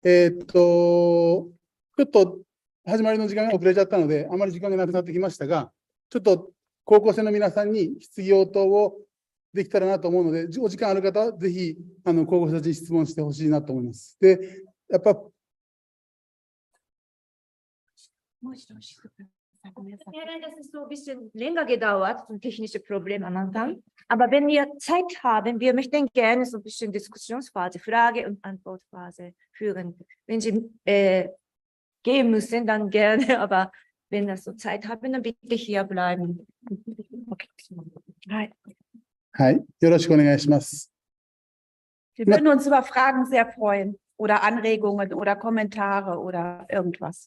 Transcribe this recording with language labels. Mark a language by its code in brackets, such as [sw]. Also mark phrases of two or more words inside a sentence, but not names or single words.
[ja] ちょっと始まりの時間が遅れちゃったので、あまり時間がなくなってきましたが、ちょっと高校生の皆さんに質疑応答をできたらなと思うので、お時間ある方はぜひ高校生たちに質問してほしいなと思います。で、やっぱ [de] Ja, nein, das ist so ein bisschen länger gedauert, so technische Probleme am Anfang. Aber wenn wir Zeit haben, wir möchten gerne so ein bisschen Diskussionsphase, Frage- und Antwortphase führen. Wenn Sie gehen müssen, dann gerne, aber wenn wir so Zeit haben, dann bitte hier bleiben. Okay. Hi. [ja] はい、よろしくお願いします。 [de] Wir würden uns über Fragen sehr freuen oder Anregungen oder Kommentare oder irgendwas.